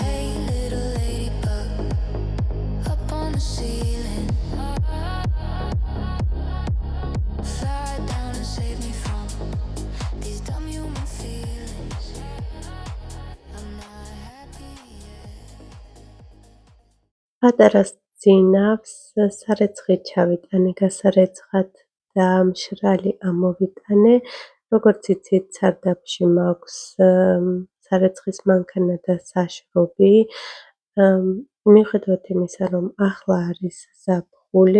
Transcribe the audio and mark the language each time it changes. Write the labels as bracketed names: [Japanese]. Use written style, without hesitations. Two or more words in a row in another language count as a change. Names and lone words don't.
[English] Hey, little ladybug, up on the ceiling. Fly down and save me from these dumb human feelings. I'm not happy yet. [Georgian] პატარას ძინავს სარეცხით ჩავიტანე გასარეცხად და მშრალი ამოვიტანე. როგორც იცით, სარდაფში მაქვს სარეცხის მანქანა და საშრობი. მიუხედავად იმისა, რომ ახლა არის ზაფხული, ზაფხული.